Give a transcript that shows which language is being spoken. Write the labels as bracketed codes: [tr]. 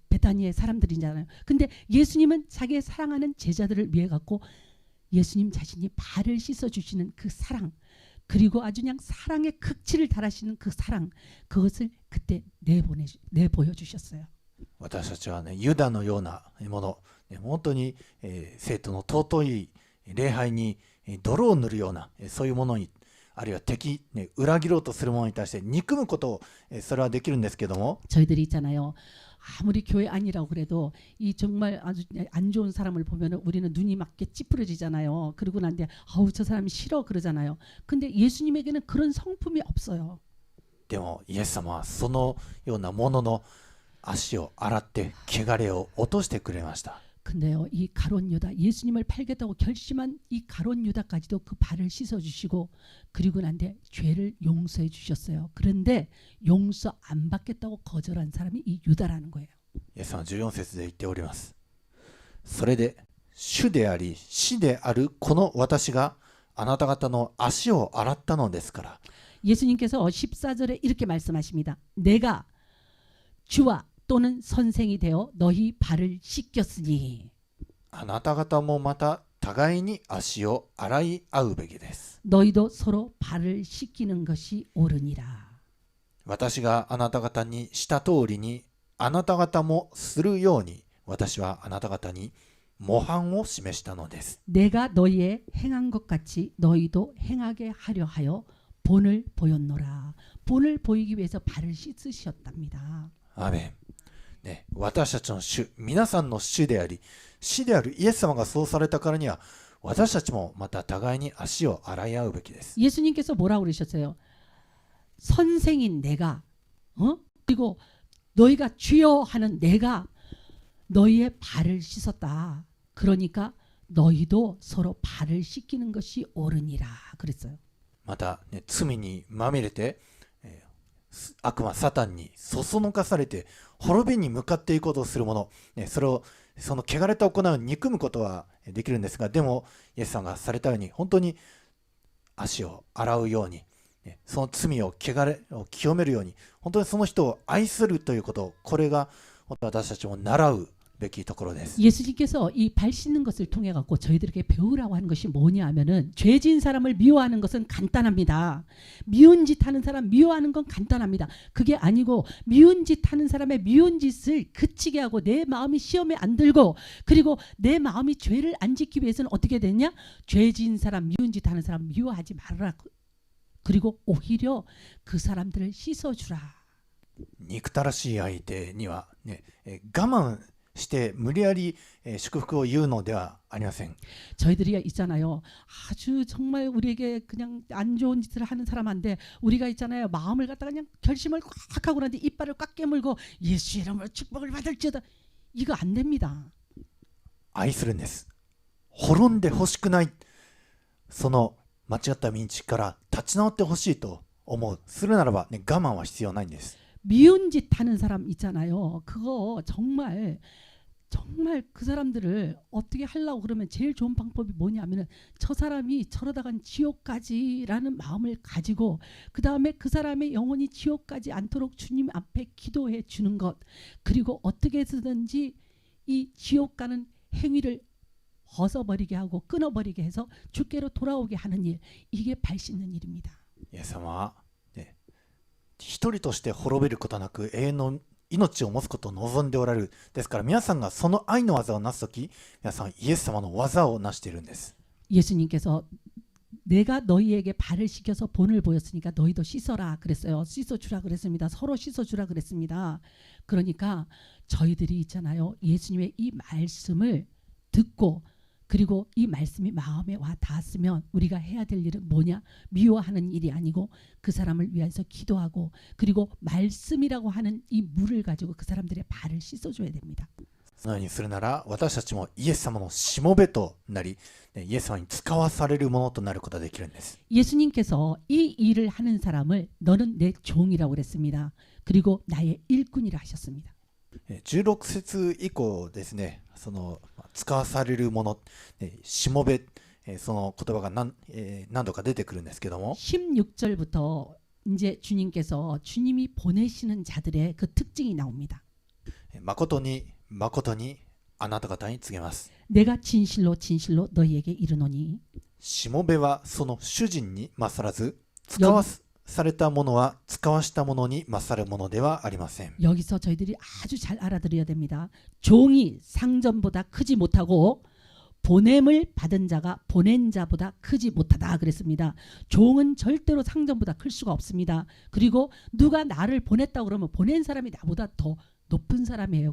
[ko] 베타니의 사람들이잖아요. 근데 예수님은 자기의 사랑하는 제자들을 위해 갖고 예수님 자신이 발을 씻어 주시는 그 사랑, 그리고 아주 그냥 사랑의 극치를 달하시는 그 사랑, 그것을 그때 내보여 주셨어요. [ja] 私たちはね、ユダのようなもの、本当に、生徒の尊い礼拝に泥を塗るような、そういうものに、あるいは敵、裏切ろうとするものに対して憎むことを、それはできるんですけども、 [ko] 저희들이 있잖아요. 아무리 교회 아니라고 그래도 이 정말 아주 안 좋은 사람을 보면 우리는 눈이 막 이렇게 찌푸려지잖아요. 그러고 난 뒤에 아우 저 사람이 싫어 그러잖아요. 근데 예수님에게는 그런 성품이 없어요. [ja] でもイエス様はそのようなものの足を洗って汚れを落としてくれました。 [ko] 근데요, 이 가룟 유다, 예수님을 팔겠다고 결심한 이 가룟 유다까지도 그 발을 씻어 주시고 그리고 난 뒤에 죄를 용서해 주셨어요. 그런데 용서 안 받겠다고 거절한 사람이 이 유다라는 거예요. [ja] イエス様は14節で言っております。それで主であり死であるこの私があなた方の足を洗ったのですから。 [ko] 예수님께서 14절에 이렇게 말씀하십니다. 내가 주와 또는 선생이 되어 너희 발을 씻겼으니 [ja] あなた方もまた互いに足を洗い合うべきです。 [ko] 너희도 서로 발을 씻기는 것이 옳으니라. [ja] 私があなた方にした通りにあなた方もするように私はあなた方に模範を示したのです。 [ko] 내가 너희의 행한 것 같이 너희도 행하게 하려 하여 본을 보였노라. 본을 보이기 위해서 발을 씻으셨답니다. [ja] アーメン。ね、私たちの主、皆さんの主であり、死であるイエス様がそうされたからには、私たちもまた互いに足を洗い合うべきです。 [ko] 예수님께서 뭐라고 그러셨어요? 선생인 내가, 그리고 너희가 주여 하는 내가 너희의 발을 씻었다. 그러니까 너희도 서로 발을 씻기는 것이 옳으니라 그랬어요. [ja] また、ね、罪にまみれて、悪魔サタンにそそのかされて滅びに向かっていくことをする者、それをその汚れた行いを憎むことはできるんですが、でもイエスさんがされたように本当に足を洗うように、その罪を汚れを清めるように本当にその人を愛するということ、これが私たちも習うべきところです。 [ko] 예수님께서 이 발 씻는 것을 통해 갖고 저희들에게 배우라고 하는 것이 뭐냐 하면은 죄진 사람을 미워하는 것은 간단합니다. 미운 짓 하는 사람 미워하는 건 간단합니다. 그게 아니고 미운 짓 하는 사람의 미운 짓을 그치게 하고 내 마음이 시험에 안 들고 그리고 내 마음이 죄를 안 짓기 위해서는 어떻게 되냐? 죄진 사람 미운 짓 하는 사람 미워하지 말아라. 그리고 오히려 그 사람들을 씻어주라. [ja] 憎たらしい相手には、我慢して無理やり祝福を言うのではありません。 [ko] 저희들이 있잖아요. 아주 정말 우리에게 그냥 안 좋은 짓을 하는 사람한테 우리가 있잖아요. 마음을 갖다가 그냥 결심을 꽉 하고 나는데 이빨을 꽉 깨물고 예수 이름으로 축복을 받을지어다. 이거 안 됩니다. [ja] 愛するんです。滅んでほしくない。その間違った道から立ち直ってほしいと思う。するならば、我慢は必要ないんです。 [ko] 미운 짓 하는 사람 있잖아요. 그거 정말 그 사람들을 어떻게 하려고 그러면 제일 좋은 방법이 뭐냐면은 저 사람이 저러다간 지옥까지라는 마음을 가지고 그 다음에 그 사람의 영혼이 지옥까지 않도록 주님 앞에 기도해 주는 것, 그리고 어떻게 해서든지 이 지옥 가는 행위를 벗어버리게 하고 끊어버리게 해서 주께로 돌아오게 하는 일, 이게 발 씻는 일입니다. [ja] イエス様は、一人として滅びることなく永遠の命を持つことを望んでおられる。ですから皆さんがその愛の技をなすとき、皆さんイエス様の技をなしているんです。 [ko] 예수님께서 내가 너희에게 발을 씻겨서 본을 보였으니까 너희도 씻어라 그랬어요. 씻어주라 그랬습니다. 서로 씻어주라 그랬습니다. 그러니까 저희들이 있잖아요. 예수님의 이 말씀을 듣고 그리고 이 말씀이 마음에 와 닿았으면 우리가 해야 될 일은 뭐냐? 미워하는 일이 아니고 그 사람을 위해서 기도하고 그리고 말씀이라고 하는 이 물을 가지고 그 사람들의 발을 씻어줘야 됩니다. [ja] そのようにするなら私たちもイエス様のしもべとなり、イエス様に使わされるものとなることができるんです。 [ko] 예수님께서 이 일을 하는 사람을 너는 내 종이라고 그랬습니다. 그리고 나의 일꾼이라 하셨습니다. [ja] 16節以降ですね、その使わされるもの、しもべ、その言葉が何度か出てくるんですけども、 [ko] 16절부터 이제 주님께서 주님이 보내시는 자들의 그 특징이 나옵니다. [ja] 誠に誠にあなた方に告げます。 [ko] 내가 진실로 진실로 너희에게 이르노니 [ja] しもべはその主人に勝らず、使わされたものは使わしたものに勝るものではありません。 [ko] 여기서 저희들이 아주 잘 알아들어야 됩니다. 종이 상전보다 크지 못하고 보냄을 받은 자가 보낸 자보다 크지 못하다 그랬습니다. 종은 절대로 상전보다 클 수가 없습니다. 그리고 누가 나를 보냈다고 그러면 보낸 사람이 나보다 더 높은 사람이에요.